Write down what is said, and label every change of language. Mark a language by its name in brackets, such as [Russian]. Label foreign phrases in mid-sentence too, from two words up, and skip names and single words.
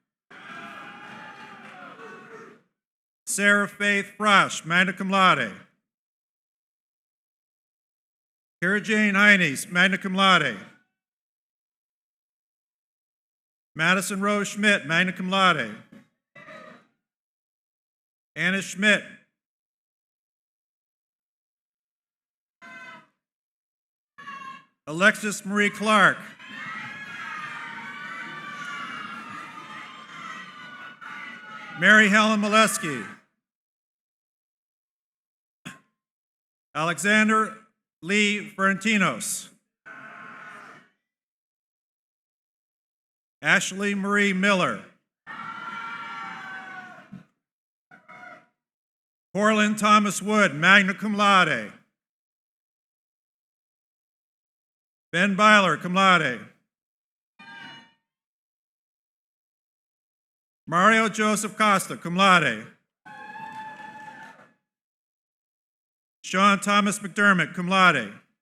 [English] Sarah Faith Frosch, [Latin] magna cum laude. [English] Kara Jane Heines, [Latin] magna cum laude. [English] Madison Rose Schmidt, [Latin] magna cum laude. [English] Anna Schmidt. Alexis Marie Clark. Mary Helen Molesky. Alexander Lee Ferentinos. Ashley Marie Miller. Corlin Thomas Wood, [Latin] magna cum laude. [English] Ben Byler, [Latin] cum laude. [English] Mario Joseph Costa, [Latin] cum laude. [English] Sean Thomas McDermott, [Latin] cum laude.